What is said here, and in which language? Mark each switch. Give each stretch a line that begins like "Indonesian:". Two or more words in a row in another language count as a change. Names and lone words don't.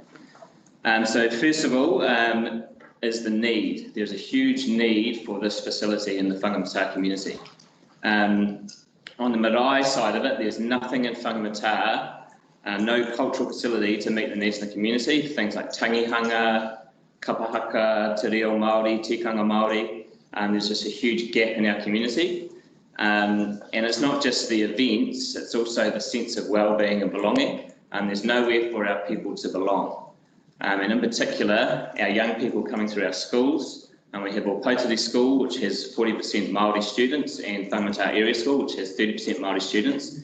English: So first of all is the need. There's a huge need for this facility in the Whangamata community. On the marae side of it, there's nothing in Whangamata, no cultural facility to meet the needs of the community, things like tangihanga, kapahaka,
Māori: te reo Māori, tikanga Māori.
English: There's just a huge gap in our community. And it's not just the events, it's also the sense of well-being and belonging. There's nowhere for our people to belong. And in particular, our young people coming through our schools. And we have Opotiri School, which has 40% Māori students, and Whangamata Area School, which has 30% Māori students.